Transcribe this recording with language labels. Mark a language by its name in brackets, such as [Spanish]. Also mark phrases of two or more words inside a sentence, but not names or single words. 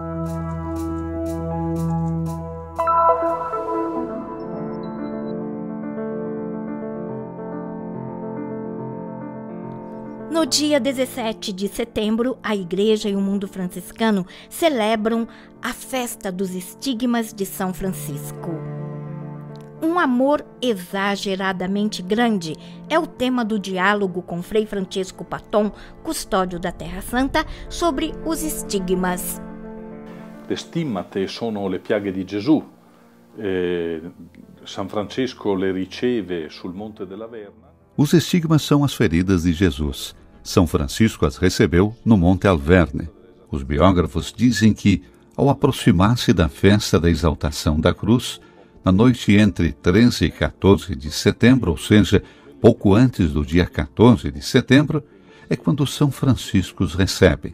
[Portuguese] No dia 17 de setembro, a Igreja e o mundo franciscano celebram a festa dos estigmas de São Francisco. Um amor exageradamente grande é o tema do diálogo com Frei Francesco Patton, custódio da Terra Santa, sobre os estigmas. [Italian] Le stimmate sono le piaghe di Gesù. San Francesco le riceve sul Monte della Verna. [Portuguese] Os estigmas são as feridas de Jesus. São Francisco as recebeu no Monte Alverne. Os biógrafos dizem que, ao aproximar-se da festa da exaltação da cruz, na noite entre 13 e 14 de setembro, ou seja, pouco antes do dia 14 de setembro, é quando São Francisco os recebe.